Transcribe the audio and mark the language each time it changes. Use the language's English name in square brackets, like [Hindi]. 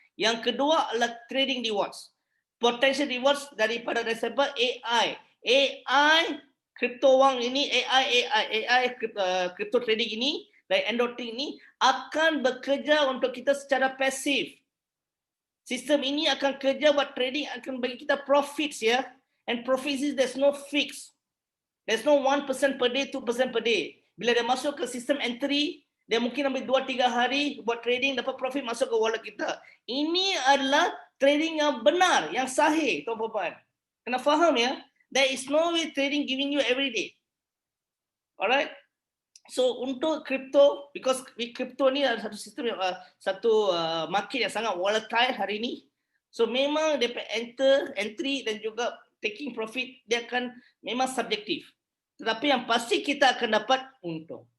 [Malay] Yang kedua adalah [English] trading rewards. Potential rewards [Malay] daripada reseptor AI. Crypto wang ini, AI crypto trading ini, dari Endotech ini akan bekerja untuk kita secara pasif. Sistem ini akan kerja buat trading, akan bagi kita profits ya. [English] And profits is there's no fix. There's no 1% per day, 2% per day. Bila dia masuk ke sistem entry, dia mungkin ambil 2-3 hari buat trading, dapat profit masuk ke wallet kita. Ini adalah trading yang benar, yang sahih, tuan-tuan. Kena faham ya. There is no way trading giving you every day. Alright. [Malay] So untuk crypto, [English] because [Malay] crypto ni adalah satu sistem, satu market yang sangat volatile hari ini. So memang dia entry dan juga [English] taking profit, [Malay] dia akan memang subjektif. Tetapi yang pasti kita akan dapat untung.